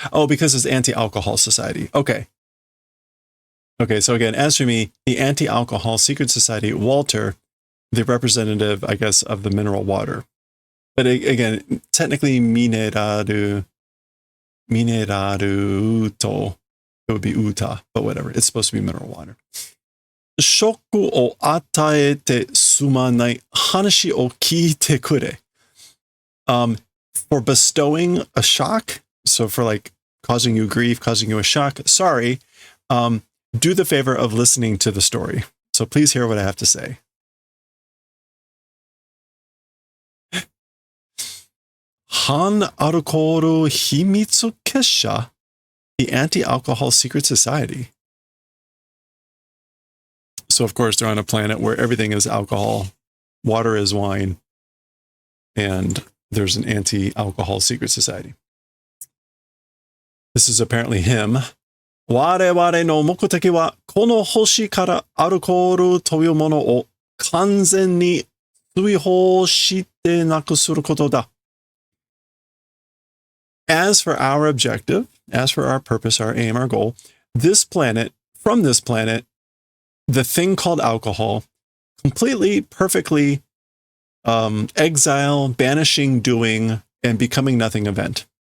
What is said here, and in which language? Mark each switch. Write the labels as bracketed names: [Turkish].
[English] Oh, because it's anti-alcohol society. Okay. Okay, so again, as for me, the anti-alcohol secret society, Walter, the representative, I guess, of the mineral water. But again, technically, mineraru to, it would be uta, but whatever. It's supposed to be mineral water. [Japanese] ショックを与えてすまない話を聞いてくれ. [English] For bestowing a shock, so for like causing you grief, causing you a shock, sorry, do the favor of listening to the story. So please hear what I have to say. Han Alkohol Himitsu Kesha, the anti-alcohol secret society. So of course they're on a planet where everything is alcohol, water is wine, and there's an anti-alcohol secret society. This is apparently him. [Japanese] 我々の目的はこの星からアルコールというものを完全に追放してなくすることだ. [English] As for our objective, as for our purpose, our aim, our goal, this planet, from this planet, the thing called alcohol, completely, perfectly exile, banishing, doing, and becoming nothing event.